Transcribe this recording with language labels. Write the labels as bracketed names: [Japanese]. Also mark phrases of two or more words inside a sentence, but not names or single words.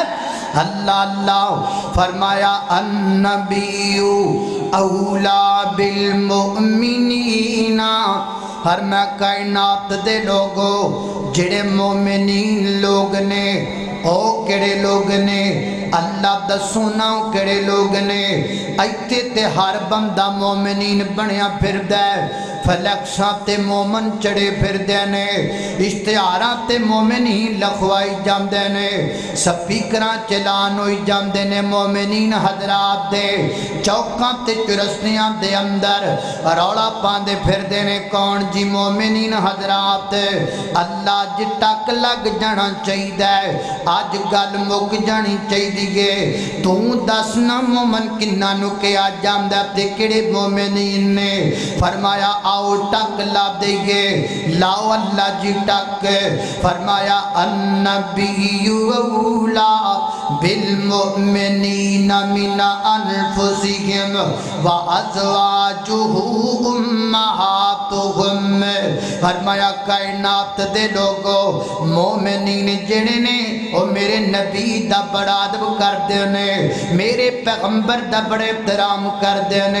[Punjabi] اللہ اللہ فرمایا [Arabic] النبی اولا بالمؤمنین. [Punjabi] فرمایا کائنات دے لوگو جڑے مومنین لوگ نے او کڑے لوگ نے؟ اللہ دسونا کڑے لوگ نے؟ ایتے تے ہر بندہ مومنین بنیا پھر دے. فلیکساں تے مومن چڑھے پھردے نے، اشتہاراں تے مومنین لکھوائی جاندے نے، سپیکراں چلان ہوئی جاندے نے مومنین حضرات دے، چوکاں تے چوراستیاں دے اندر رولا پاندے پھردے نے. کون جی؟ مومنین حضرات. اللہ اج ٹک لگ جانا چاہیدا، اج گل مک جانی چاہیدی. توں دس ناں مومن کنہاں نوں کیہا جاندا تے کیہڑے مومنین نے? فرمایا آؤ ٹک لا دئیے۔ لاؤ اللہ جی ٹک. [Arabic] فرمایا النبي أولى بالمؤمنين من أنفسهم وأزواجه أمهاتهم. [Punjabi] فرمایا کائنات دے لوکو، مومنین جیہڑے نے او میرے نبی دا بڑا ادب کردے نے، میرے پیغمبر دا بڑا احترام کردے نے.